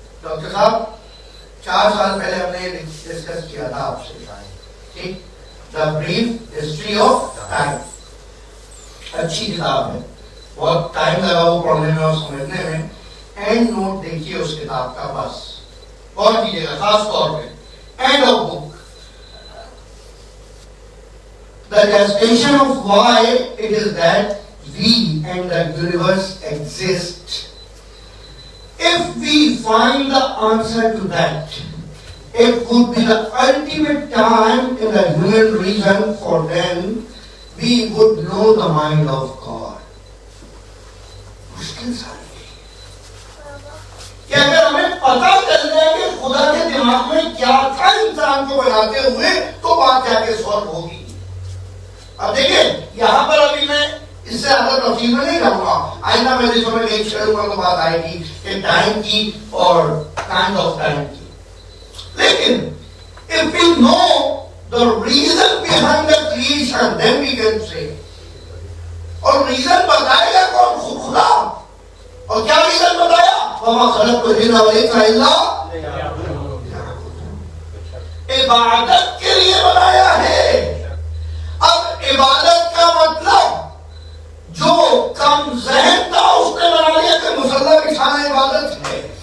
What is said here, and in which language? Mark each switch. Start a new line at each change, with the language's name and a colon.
Urdu: Doctor صاحب 4 سال پہلے ہم نے ڈسکس کیا تھا آپ سے ٹھیک دا بریف ہسٹری آف ٹائم. اچھی کتاب ہے, بہت ٹائم لگا وہ پڑھنے میں اور سمجھنے میں. اینڈ نوٹ دیکھیے اس کتاب کا بس غور کیجیے گا خاص طور پہ and of book.
English: The gestation of why it is that we and the universe exist. If we find the answer to that, it would be the ultimate time in the human reason, for then we would know the mind of God.
Urdu: مشکل ساری کہ اگر ہمیں پتہ چل جائے کہ خدا کے دماغ میں کیا تھا انسان کو بناتے ہوئے تو بات جا کے سالو ہوگی. اب دیکھیں یہاں پر ابھی میں اس سے زیادہ تفصیل میں نہیں رہوں گا. آئندہ میں جس میں ایک شروع میں تو بات آئے گی کہ ٹائم کی اور کائنڈ آف ٹائم کی.
English: لیکن if we know the reason behind the creation, then we can say.
Urdu: اور ریزن بتائے گا کون؟ خدا. اور کیا ریزن بتایا؟ وَمَا خَلَقْتُ الْجِنَّ وَالْإِنسَ إِلَّا عبادت کے لیے بنایا ہے. اب عبادت کا مطلب جو کم ذہن تھا اس نے بنا لیا کہ مصلی بچھانا عبادت ہے.